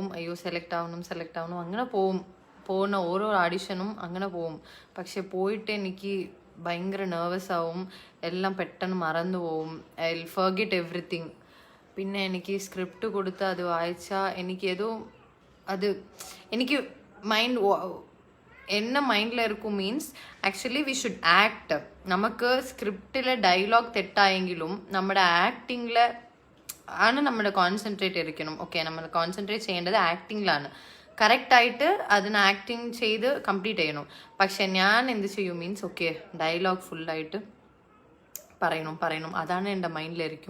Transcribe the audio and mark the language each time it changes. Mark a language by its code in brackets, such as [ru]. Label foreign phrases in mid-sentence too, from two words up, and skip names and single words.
[ml] അയ്യോ സെലക്ട് ആവണം അങ്ങനെ പോകുന്ന ഓരോ ഓഡിഷനും അങ്ങനെ പോവും. പക്ഷെ പോയിട്ട് എനിക്ക് ഭയങ്കര നെർവസ് ആവും. എല്ലാം പെട്ടെന്ന് മറന്നു പോവും. [en] I will forget everything. [ml] പിന്നെ എനിക്ക് സ്ക്രിപ്റ്റ് കൊടുത്ത് അത് വായിച്ചാൽ എനിക്ക് [ta] என்ன மைண்டில் இருக்கும் [en] means actually we should act. [ml] നമുക്ക് സ്ക്രിപ്റ്റിലെ ഡയലോഗ് തെറ്റായെങ്കിലും നമ്മുടെ ആക്ടിങ്ങിൽ ആണ് നമ്മുടെ കോൺസെൻട്രേറ്റ് ഇരിക്കണം. ഓക്കെ, നമ്മൾ കോൺസെൻട്രേറ്റ് ചെയ്യേണ്ടത് ആക്ടിങ്ങിലാണ്. കറക്റ്റായിട്ട് അതിന് ആക്ടിങ് ചെയ്ത് കംപ്ലീറ്റ് ചെയ്യണം. പക്ഷെ ഞാൻ എന്ത് ചെയ്യും മീൻസ് ഓക്കെ ഡയലോഗ് ഫുള്ളായിട്ട് പറയണം, അതാണ് എൻ്റെ മൈൻഡിലിരിക്കും.